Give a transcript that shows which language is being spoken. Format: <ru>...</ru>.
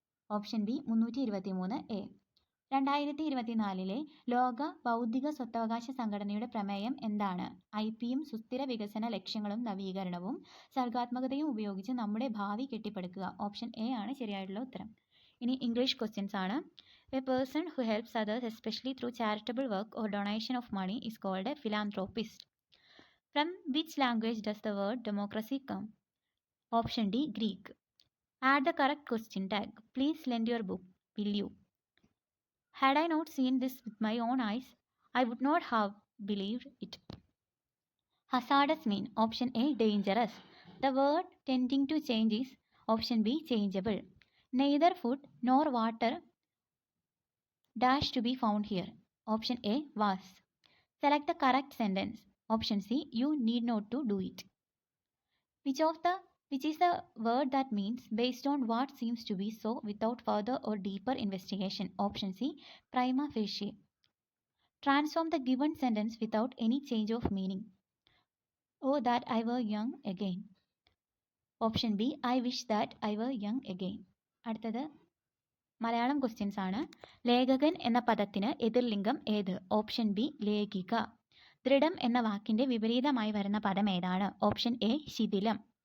<ml>Option B 323A. 2024 ലോക ബൗദ്ധിക സ്വത്തവകാശ സംഘടനയുടെ പ്രമേയം എന്താണ്? ഐപിയും സുസ്ഥിര വികസന ലക്ഷ്യങ്ങളും നവീകരണവും സർഗാത്മകതയും ഉപയോഗിച്ച് നമ്മുടെ ഭാവി കെട്ടിപ്പടുക്കുക. ഓപ്ഷൻ എ ആണ് ശരിയായിട്ടുള്ള ഉത്തരം. ഇനി ഇംഗ്ലീഷ് ക്വസ്റ്റ്യൻസ് ആണ്.</ml> <en>A person who helps others, especially through charitable work or donation of money, is called a philanthropist. From which language does the word democracy come? Option D Greek. Add the correct question tag. Please lend your book. Will you? Had I not seen this with my own eyes, I would not have believed it. Hazardous mean option A dangerous. The word tending to change is option B changeable. Neither food nor water dash to be found here. Option A was. Select the correct sentence. Option C you need not to do it. Which is the word that means based on what seems to be so without further or deeper investigation? Option C prima facie. Transform the given sentence without any change of meaning. Oh that I were young again. Option B I wish that I were young again.</en> <ml>അടുത്തത് Malayalam questions ആണ്. ലേഖകൻ എന്ന പദത്തിന് എതിർലിംഗം ഏത്? Option B ലേഖിക. ദൃഢം എന്ന വാക്കിന്റെ വിപരീതമായി വരുന്ന പദം ഏതാണ്? Option A ശിഥിലം.</ml>